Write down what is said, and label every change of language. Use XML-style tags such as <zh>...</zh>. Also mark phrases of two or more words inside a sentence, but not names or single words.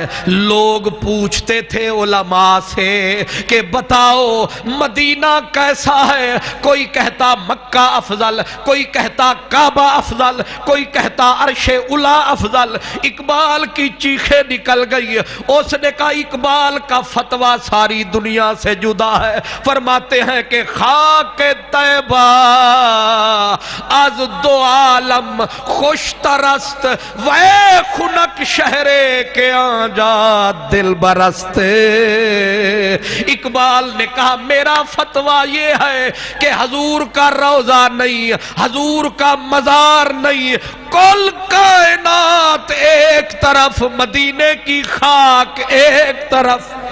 <ur>لوگ پوچھتے تھے علماء سے کہ بتاؤ مدینہ کیسا ہے، کوئی کہتا مکہ افضل، کوئی کہتا کعبہ افضل، کوئی کہتا عرش اولی افضل۔ اقبال کی چیخیں نکل گئی، اس نے کہا اقبال کا فتویٰ ساری دنیا سے جدا ہے۔ فرماتے ہیں کہ</ur> <fa>خاک طیبہ از دو عالم خوش ترست، وے خنک شہرے کے آنجا دل برست۔</fa> <ur>اقبال نے کہا میرا فتویٰ یہ ہے کہ حضور کا روضہ نہیں، حضور کا مزار نہیں، کل کائنات ایک طرف، مدینے کی خاک ایک طرف۔</ur>